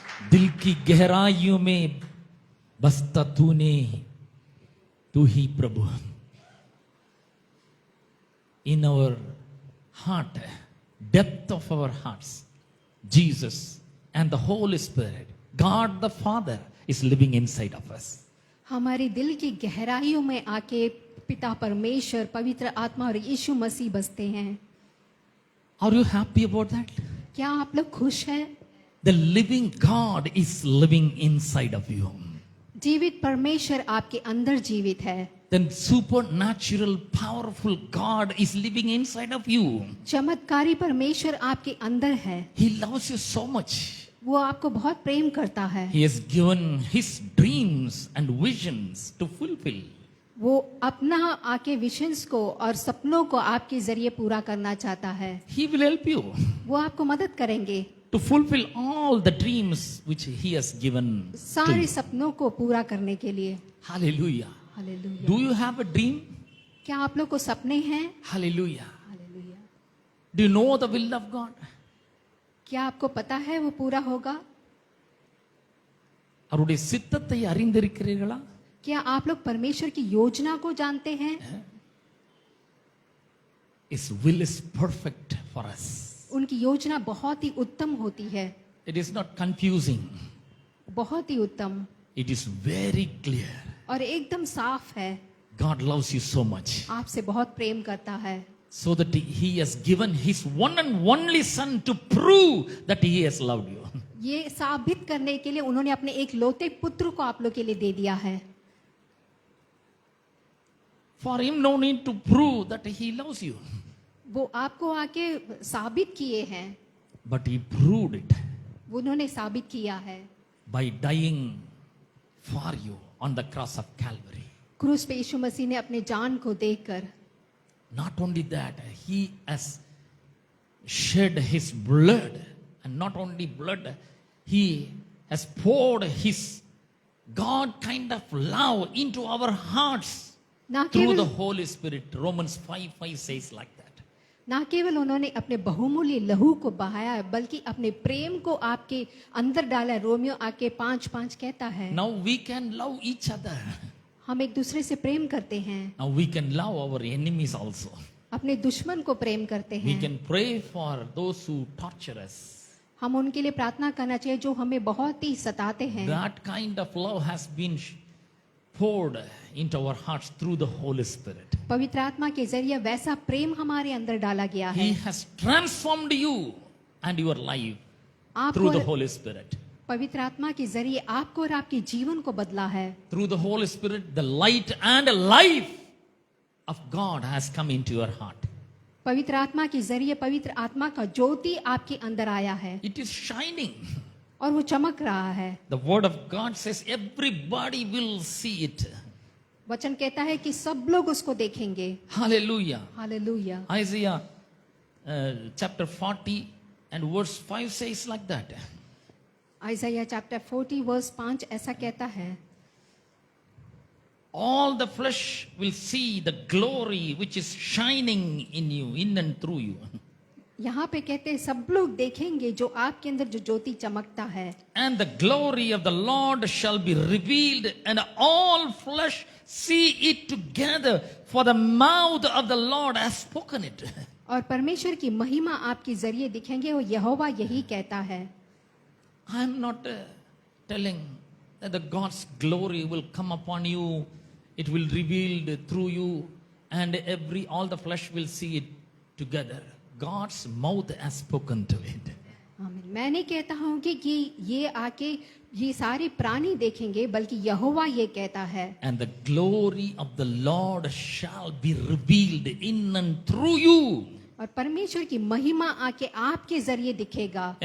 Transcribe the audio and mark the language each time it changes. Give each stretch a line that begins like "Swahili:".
Hindi: दिल की गहराइयों में बसता तूने, तू ही प्रभु।
English: In our heart, depth of our hearts, Jesus and the Holy Spirit, God the Father is living inside of us.
Hindi: हमारे दिल की गहराइयों में आके पिता परमेश्वर, पवित्र आत्मा और यीशु मसीह बसते हैं।
English: Are you happy about that?
Hindi: क्या आप लोग खुश हैं?
English: The living God is living inside of you.
Hindi: जीवित परमेश्वर आपके अंदर जीवित है।
English: Then supernatural, powerful God is living inside of you.
Hindi: चमत्कारी परमेश्वर आपके अंदर है।
English: He loves you so much.
Hindi: वो आपको बहुत प्रेम करता है।
English: He has given His dreams and visions to fulfill.
Hindi: वो अपना आके विजन्स को और सपनों को आपके जरिए पूरा करना चाहता है।
English: He will help you
Hindi: वो आपको मदद करेंगे
English: to fulfill all the dreams which He has given to
Hindi: सारे
English: you.
Hindi: सपनों को पूरा करने के लिए।
English: Hallelujah.
Hindi: Hallelujah.
English: Do you have a dream?
Hindi: क्या आप लोग को सपने हैं?
English: Hallelujah.
Hindi: Hallelujah.
English: Do you know the will of God?
Hindi: क्या आपको पता है वो पूरा होगा?
Tamil: அவருடைய சித்தத்தை அறிந்திருக்கிறீர்களா?
Hindi: क्या आप लोग परमेश्वर की योजना को जानते हैं?
English: His will is perfect for us.
Hindi: उनकी योजना बहुत ही उत्तम होती है।
English: It is not confusing.
Hindi: बहुत ही उत्तम
English: It is very clear.
Hindi: और एकदम साफ है।
English: God loves you so much.
Hindi: आपसे बहुत प्रेम करता है,
English: So that He has given His one and only Son to prove that He has loved you.
Hindi: ये साबित करने के लिए उन्होंने अपने एक लौते पुत्र को आप लोग के लिए दे दिया है।
English: For Him no need to prove that He loves you.
Hindi: वो आपको आके साबित किए हैं,
English: But He proved it
Hindi: वो उन्होंने साबित किया है
English: by dying for you on the cross of Calvary.
Hindi: क्रूस पे यीशु मसीह ने अपने जान को देकर।
English: Not only that, He has shed His blood, and not only blood, He has poured His God kind of love into our hearts
Hindi: ना
English: through the
Hindi: केवल
English: Holy Spirit. Romans 5:5 says like that.
Hindi: ना केवल उन्होंने अपने बहुमूल्य लहू को बहाया है, बल्कि अपने प्रेम को आपके अंदर डाला है। रोमियो आके 5:5 कहता है।
English: Now we can love each other.
Hindi: हम एक दूसरे से प्रेम करते हैं,
English: Now we can love our enemies also.
Hindi: अपने दुश्मन को प्रेम करते
English: We
Hindi: हैं।
English: can pray for those who torture us.
Hindi: हम उनके लिए प्रार्थना करना चाहिए जो हमें बहुत ही सताते हैं।
English: That kind of love has been poured into our hearts through the Holy Spirit.
Hindi: पवित्र आत्मा के जरिए वैसा प्रेम हमारे अंदर डाला गया है।
English: He has transformed you and your life through the
Hindi: आपको
English: Holy Spirit.
Hindi: पवित्र आत्मा के जरिए आपको और आपके जीवन को बदला है।
English: Through the Holy Spirit, the light and life of God has come into your heart.
Hindi: पवित्र आत्मा के जरिए पवित्र आत्मा का ज्योति आपके अंदर आया है
English: It is shining.
Hindi: और वो चमक रहा है।
English: The word of God says everybody will see it.
Hindi: वचन कहता है कि सब लोग उसको देखेंगे।
English: Hallelujah.
Hindi: Hallelujah.
English: Isaiah chapter 40 and verse 5 says like that.
Hindi: आइज़ाया chapter 40 verse 5 ऐसा कहता है,
English: All the flesh will see the glory which is shining in you, in and through you.
Hindi: यहाँ पे कहते हैं सब लोग देखेंगे जो आपके अंदर जो ज्योति चमकता है।
English: And the glory of the Lord shall be revealed, and all flesh see it together, for the mouth of the Lord has spoken it.
Hindi: और परमेश्वर की महिमा आपके जरिए दिखेंगे, और यहोवा यही कहता है।
English: I am not telling that the God's glory will come upon you, it will revealed through you, and all the flesh will see it together. God's mouth has spoken to it.
Hindi: आमीन। मैं नहीं कहता हूँ कि ये आके ये सारे प्राणी देखेंगे, बल्कि यहोवा ये कहता है,
English: And the glory of the Lord shall be revealed in and through you.
Hindi: और परमेश्वर की महिमा आके आपके जरिए दिखेगा।